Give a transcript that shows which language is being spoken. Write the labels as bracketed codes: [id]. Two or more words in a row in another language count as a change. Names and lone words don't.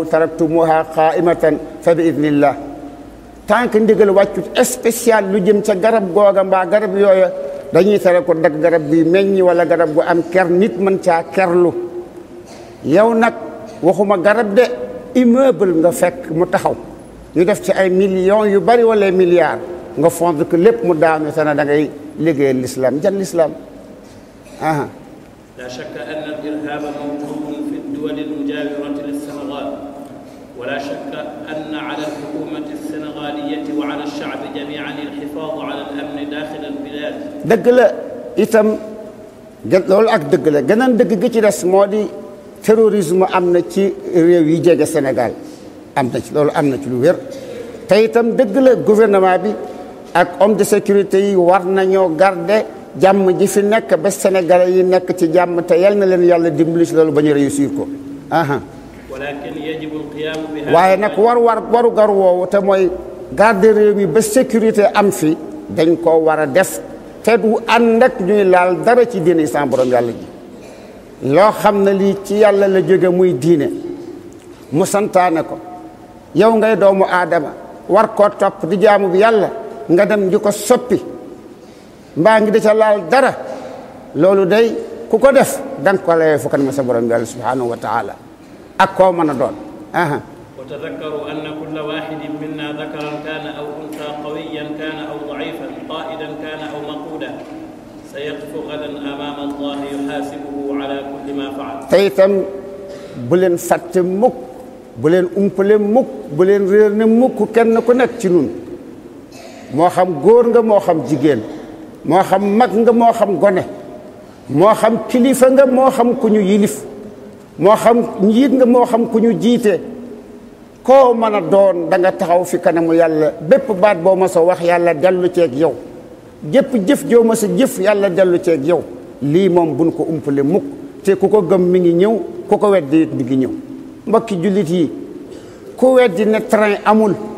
[ar] تركتموها قائمة فبإذن الله [fr] tant que [wo] ndigal wàccut spécial lu jëm ca garab googa mbaa garab yooya dañuy tere ko dagg garab bi meññi wala garab gu am ker nit mën caa kerlu yow nag waxuma garab de immeuble nga fekk mu taxaw ñu def ci ay millions yu bari wala milliards nga fond que lépp mu daanu te na da ngay liggéeyal l'islam jan l'islam aha [ar] لا شك أن الإرهاب موجود في الدول المجاورة للسنغال ولا شك أن على الحكومة السنغالية وعلى الشعب جميعا الحفاظ على الأمن داخل البلاد [wo] dëgg la itam loolu ak dëgg la gënaan dëgg gi ci des moo di terrorisme am na ci réew yi jege Sénégal am na ci loolu am na ci lu wér te itam dëgg la gouvernement bi ak [fr] homme de sécurité [wo] yi war nañoo garder jàmm ji fi nekk ba Sénégalais yi nekk ci jàmm te yal na leen yàlla dimbali ci loolu ba ñu réussir ko [ar] ولكن يجب القيام به [wo] waaye nag waru gar woowu te mooy garder réew mi ba sécurité am fi dañ ko war a def te du ànd ak ñuy laal dara ci diine sa borom yàlla ji loo xam ne lii ci yàlla la jóge muy diine mu santaane ko yow ngay doomu aadama war koo topp di jaamu bi yàlla nga dem di ko soppi mbaa ngi di ca laal dara loolu day ku ko def danga ko layee fu kan ma sa borom yàlla [ar] سبحانه وتعالى [wo] ak koo mën a doon [ar] وتذكروا أن كل واحد منا ذكرا كان أو أنثى قويا كان أو ضعيفا قائدا كان أو مقودا سيقف غدا أمام الله يحاسبه على كل ما فعل [wo] te itam bu leen fàtte mukk bu leen umpale mukk bu leen réer ne mukk kenn ku nekk ci nun moo xam góor nga moo xam jigéen moo xam mag nga moo xam gone moo xam kilifa nga moo xam ku ñu yilif moo xam njiit nga moo xam ku ñu jiite koo mën a doon da nga taxaw fi kanamu yàlla bépp baat boo ma sa wax yàlla dellu ceeg yow jëpp jëf joo ma sa jëf yàlla dellu ceeg yow lii moom buñ ko umpale mukk te ku ko gëm mi ngi ñëw ku ko weddi it mi ngi ñëw mbokki jullit yi ku weddi ne train amul